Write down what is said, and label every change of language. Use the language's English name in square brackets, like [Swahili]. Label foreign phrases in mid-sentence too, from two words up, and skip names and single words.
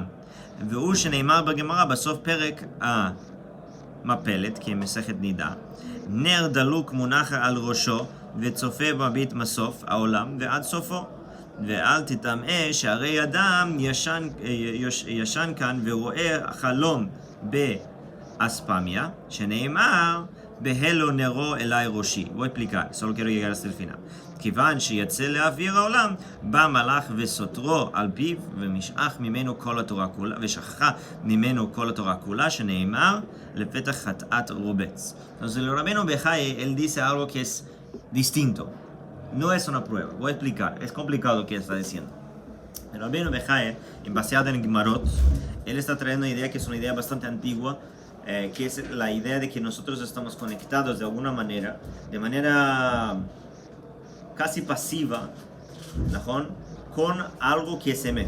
[Hebrew] והוא שנאמר בגמרא בסוף פרק המפלת, כמסכת נידה, נר דלוק מונח על ראשו וצופה מביט מסוף העולם ועד סופו. ואל תטמא שהרי אדם ישן כאן ורואה חלום באספמיה, שנאמר בהלו נרו אליי ראשי. [Spanish] Voy a explicar, solo quiero llegar hasta el final. [Hebrew] כיוון שיצא לאוויר העולם, בא מלאך וסותרו על פיו, ומשכח ממנו כל התורה כולה, ושכחה ממנו כל התורה כולה, שנאמר לפתח חטאת רובץ. [Spanish] Entonces el Rabbeinu Bechai, él dice algo que es distinto. No es una prueba, voy a explicar, es complicado lo que está diciendo. El Rabbeinu Bechai, basado en Gemarot, él está trayendo una idea que es una idea bastante antigua, que es la idea de que nosotros estamos conectados de alguna manera, de manera casi pasiva, con algo que es emet.